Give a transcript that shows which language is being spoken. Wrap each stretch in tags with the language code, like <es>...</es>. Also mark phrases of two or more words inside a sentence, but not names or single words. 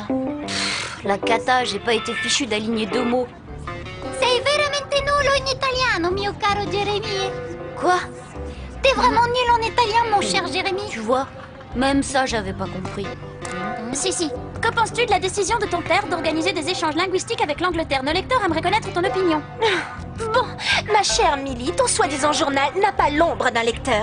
<fr>La cata, j'ai pas été fichu d'aligner 2 mots.</fr> <it>Sei veramente nullo in italiano, mio caro Jérémy.</it> <fr>Quoi? T'es vraiment nul en italien, mon cher Jérémy. Tu vois, même ça, j'avais pas compris. Si. Que penses-tu de la décision de ton père d'organiser des échanges linguistiques avec l'Angleterre? Nos lecteurs aimeraient connaître ton opinion. Bon, ma chère Millie, ton soi-disant journal n'a pas l'ombre d'un lecteur.</fr>